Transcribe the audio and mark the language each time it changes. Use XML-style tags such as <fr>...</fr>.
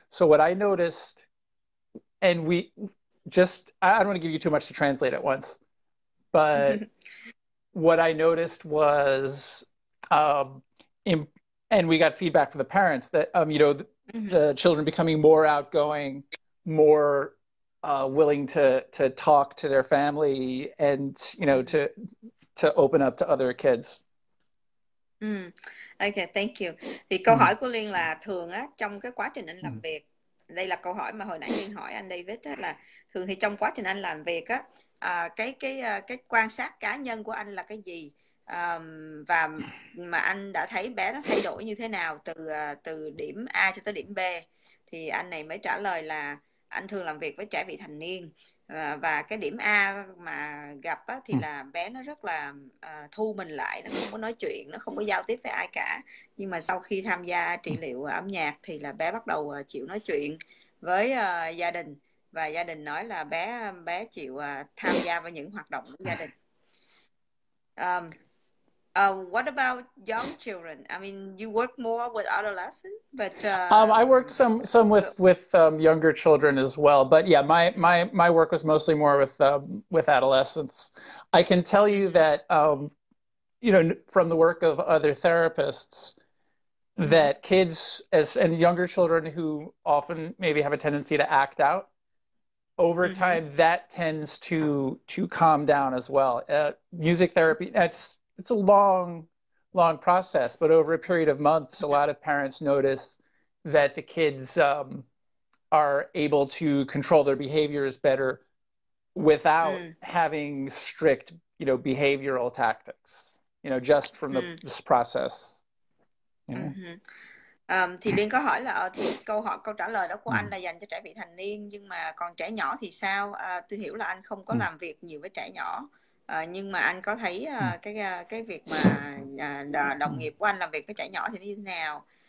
<en>So what I noticed, and I don't want to give you too much to translate at once, but what I noticed was, and we got feedback from the parents that the children becoming more outgoing, more willing to talk to their family, and to open up to other kids. Okay, thank you.</en> <vi>Thì câu hỏi của Liên là thường á, trong cái quá trình anh làm việc, đây là câu hỏi mà hồi nãy Liên hỏi anh David á, là thường thì trong quá trình anh làm việc á, cái quan sát cá nhân của anh là cái gì, và mà anh đã thấy bé nó thay đổi như thế nào từ điểm A cho tới điểm B, thì anh này mới trả lời là anh thường làm việc với trẻ vị thành niên, và cái điểm A mà gặp á, thì là bé nó rất là thu mình lại, nó không có nói chuyện, nó không có giao tiếp với ai cả. Nhưng mà sau khi tham gia trị liệu âm nhạc thì là bé bắt đầu chịu nói chuyện với gia đình, và gia đình nói là bé chịu tham gia vào những hoạt động của gia đình.</vi> <en>What about young children? I mean, you work more with adolescents, but I worked some with younger children as well, but yeah, my work was mostly more with adolescents. I can tell you that you know, from the work of other therapists, that kids and younger children who often maybe have a tendency to act out, over time that tends to calm down as well. Music therapy, it's a long process, but over a period of months, a lot of parents notice that the kids are able to control their behaviors better without having strict, you know, behavioral tactics, you know, just from this process. You know?</en> <vi>Thì Liên có hỏi là thì câu trả lời đó của anh là dành cho trẻ vị thành niên, nhưng mà còn trẻ nhỏ thì sao? Tôi hiểu là anh không có làm việc nhiều với trẻ nhỏ, nhưng mà anh có thấy cái việc mà đồng nghiệp của anh làm việc với trẻ nhỏ thì nó như thế nào?</vi>